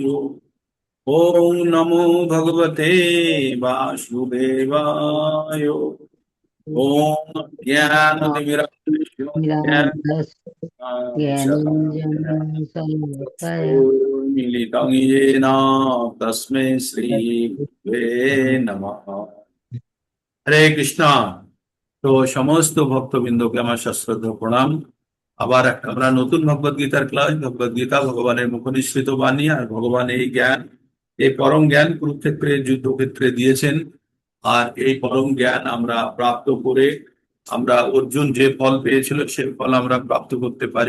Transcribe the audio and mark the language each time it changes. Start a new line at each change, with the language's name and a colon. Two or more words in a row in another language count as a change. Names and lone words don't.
Sanskrit: ओम नमो भगवते वासुदेवाय। ओम ज्ञानतिमिरान्धस्य निरामयस्य ज्ञानञ्जनं शलाकया मिलितं येन तस्मै श्री गुरुवे नमः।
Bangla: হরে কৃষ্ণ। তো সমস্ত ভক্তবৃন্দকে আমার সশ্রদ্ধ প্রণাম। আবার আমরা নতুন ভগবদ গীতার ক্লাস, ভগবদ গীতা ভগবানের মুখনিসৃত বাণী, আর ভগবান এই জ্ঞান, এই পরম জ্ঞান কুরুক্ষেত্রে যুদ্ধক্ষেত্রে দিয়েছেন। আর এই পরম জ্ঞান আমরা প্রাপ্ত করে আমরা অর্জুন যে ফল পেয়েছিল সে ফল আমরা প্রাপ্ত করতে পারি।